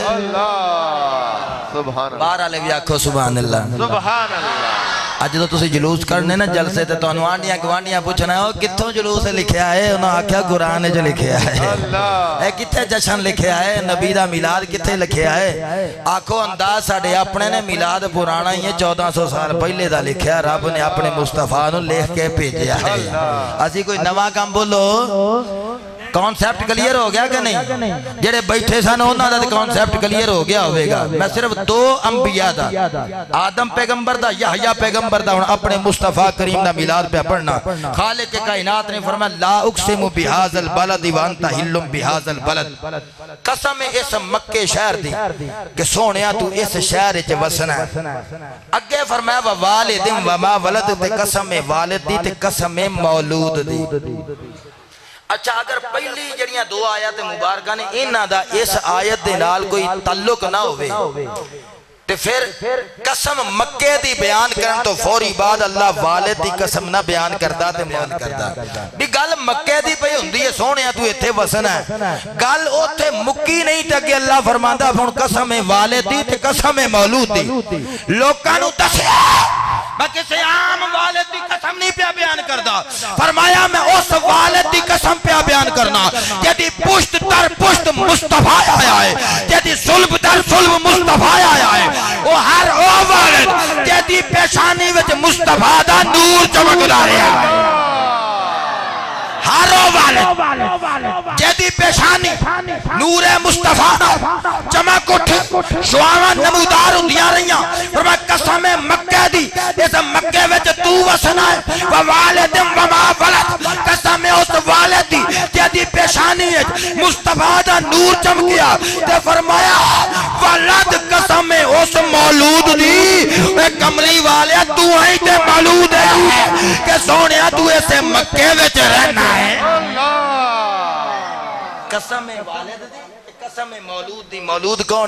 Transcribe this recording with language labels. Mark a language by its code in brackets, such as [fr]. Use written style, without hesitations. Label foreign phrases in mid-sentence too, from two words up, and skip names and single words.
[ar] سبحان اللہ [pa] بارہ لے بھی آکھو [ar] سبحان اللہ سبحان اللہ [pa] اج تو تسی جلوس کرنے نا جلسے تے تانوں آنڈیاں گوانڈیاں پوچھنا ہے او کتھوں جلوس لکھیا ہے؟ انہاں آکھیا قرآن وچ لکھیا ہے۔ اے کتھے جشن لکھیا ہے؟ نبی دا میلاد کتھے لکھیا ہے؟ آکھو انداز ساڈے اپنے نے میلاد پرانا ہی ہے 1400 سال پہلے دا لکھیا، رب نے اپنے مصطفیٰ نو لکھ کے بھیجیا ہے۔ اسی کوئی نواں کام بولو، [en] concept clear [pa] ہو گیا کہ نہیں؟ جڑے بیٹھے سن انہاں دا [en] concept clear [pa] ہو گیا ہوئے گا۔ میں صرف دو انبیاء دا، آدم پیغمبر دا، یحییٰ پیغمبر دا، اپنے مصطفیٰ کریم دا میلاد پہ پڑھنا۔ [ur] خالق کائنات نے فرمایا [ar] لا اقسم بہذا البلد وانت حل بہذا البلد، [pa] قسم اس مکے شہر دی کہ سونیا تو اس شہر وچ وسنا ہے۔ اگے فرمایا [ar] ووالد وما ولد، [pa] تے قسم والد دی تے قسم مولود دی۔ اچھا اگر پہلی جڑیاں دو آیات مبارکہ نے انہاں دا اس آیت دے نال کوئی تعلق نہ ہوئے تے پھر قسم مکے دی بیان کرن تو فوری بعد اللہ والد دی قسم نہ بیان کردا تے مان کردا بھی گل مکے دی پئی ہوندی ہے سونیا تو ایتھے وسنا ہے، گل اوتھے مکی نہیں تے کہ اللہ فرماندا ہن قسم والد دی تے قسم مولود دی۔ لوکاں نوں دسیا میں کسی عام والد دی قسم نہیں پیا بیان کردا، فرمایا میں اس والد دی قسم پیا بیان کرنا جدی پشت در پشت مصطفیٰ آیا ہے، جدی صلب در صلب مصطفیٰ آیا ہے، وہ ہر او والد جدی پیشانی وچ مصطفیٰ دا نور چمکدا رہیا ہے، ہر او والد جدی پیشانی نور مصطفیٰ چمک اٹھ شعاواں نمودار ہوندیاں رہیاں، فرمایا قسم مکہ دی اس مکے وچ تو وسنا ہے، [ar] ووالد وما ولد، [pa] قسم اس والد دی جدی پیشانی وچ مصطفیٰ دا نور چمکیا تے فرمایا ولد قسم اس مولود دی، اے کملی والے تو ہی تے مولود ہے کہ سونیا تو اسے مکے وچ رہنا ہے۔ قسم والد دی قسم مولود دی، مولود کون ہے؟